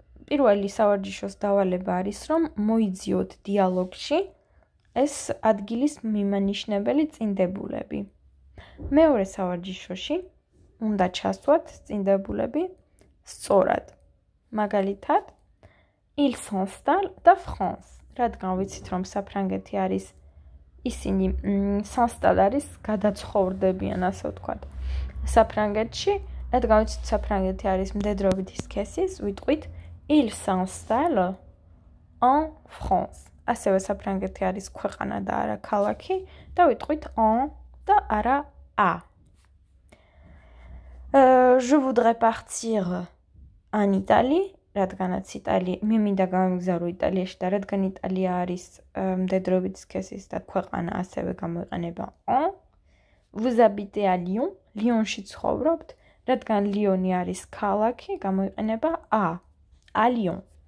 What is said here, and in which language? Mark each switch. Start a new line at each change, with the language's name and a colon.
Georgian: პირველი სავარჯიშოს დავალება არის, რომ მოიძიოთ დიალოგში ეს ადგილის მიმანიშნებელი წინდებულები. მეორე სავარჯიშოში უნდა ჩასვათ წინდებულები სწორად. მაგალითად,
French: il s'installe
Georgian: და France. რადგან ვიცით, რომ საფრანგეთი არის ისინი s'installe არის გადაცხოვრდებიან, ასე ვთქვათ. საფრანგეთში, რადგან ვიცით, საფრანგეთი არის მდედრობითი სქესის, ვიტყვით
French: il s'installe en France.
Georgian: ასევე საფრანგეთი არის ქვეყანა და არა ქალაქი და ვიტყვით en და არა a.
French: Je voudrais partir en Italie.
Georgian: რადგანაც მე მინდა გამიგზავრო იტალიაში და რადგან იტალია არის მდედრობითი სქესის და ქვეყანა, ასევე გამოიყენება en.
French: Vous habitez à Lyon.
Georgian: ლიონში ცხოვრობთ. რადგან ლიონი არის ქალაქი, გამოიყენება a.
French: À Lyon.